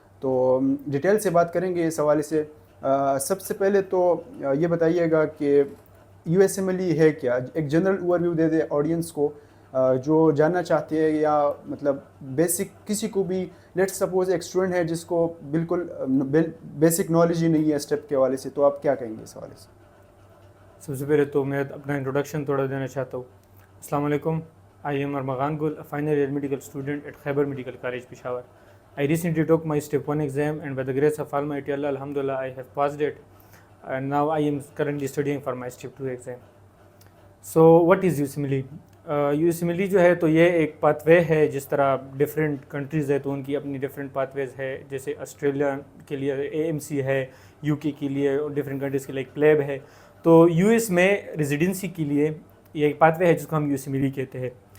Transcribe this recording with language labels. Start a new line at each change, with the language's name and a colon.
Urdu: تو ڈیٹیل سے بات کریں گے اس حوالے سے. سب سے پہلے تو یہ بتائیے گا کہ USMLE ہے کیا, ایک جنرل اوور ویو دے دے آڈینس کو جو جاننا چاہتے ہیں, یا مطلب بیسک کسی کو بھی, لیٹ سپوز ایک اسٹوڈنٹ ہے جس کو بالکل بیسک نالج ہی نہیں ہے اسٹیپ کے حوالے سے, تو آپ کیا کہیں گے اس حوالے سے؟ سب سے پہلے تو میں اپنا انٹروڈکشن تھوڑا دینا چاہتا ہوں. السلام علیکم,
English: I am Armaghan Gul, final year medical student at Khyber medical college Peshawar. I recently took my step 1 exam and by the grace of Almighty Allah, alhamdulillah, I have passed it, and now I am currently studying for my step 2 exam. So what is USMLE?
Urdu: USMLE جو ہے تو یہ ایک path way ہے, جس طرح different countries ہے تو ان کی اپنی ڈفرینٹ پاتھ ویز ہے. جیسے آسٹریلیا کے لیے AMC ہے, UK کے لیے ڈفرینٹ کنٹریز کے لیے ایک پلیب ہے. تو US میں ریزیڈنسی کے لیے یہ ایک پاتھ وے ہے جس کو ہم USMLE کہتے ہیں.